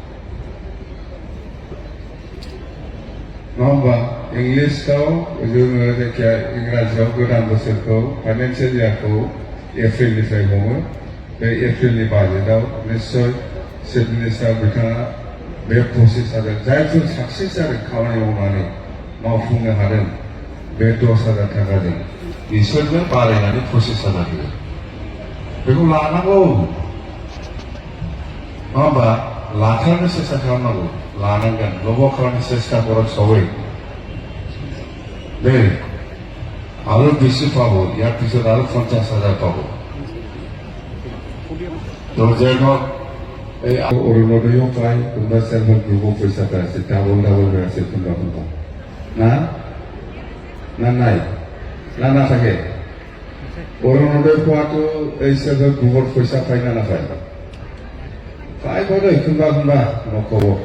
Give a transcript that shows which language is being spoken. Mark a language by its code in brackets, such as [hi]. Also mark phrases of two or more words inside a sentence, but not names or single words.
[brx] नङा होमबा इंलिसाव जोङो जायखिया इंराजियाव गोदान बोसोरखौ फाइनान्सियेल इयारखौ एप्रिलनिफ्राय हमो बे एप्रिलनि बाजेटआव निश्चय [en] chief minister [brx] बिथाङा बे 25,000 जायफोर साक्सेस जादों खामानि मावनानै मावफुंनो हादों बे 10,000 थाखाजों बिसोरनो बारायनानै 25,000 होयो बेखौ लानांगौ नङा होमबा लाथारनो सेस्था खालामनांगौ लानांगोन लबा खालामनो सेस्था करा सबै दे आरो बेसे पाबो [as] ইয়াৰ পিছত আৰু 50,000 পাবো তো যেন এই অৰুণোদয়ও পায় কোনোবা [en] self help [as] গ্ৰুপৰ পইচা পাইছে ডাবল হৈ আছে কোনোবা না না নাই না নাথাকে অৰুণোদয় পোৱাটো এই [en] self help [as] গ্ৰুপৰ পইচা পায় না নাপায় পাই বাৰু কোনোবা নক'ব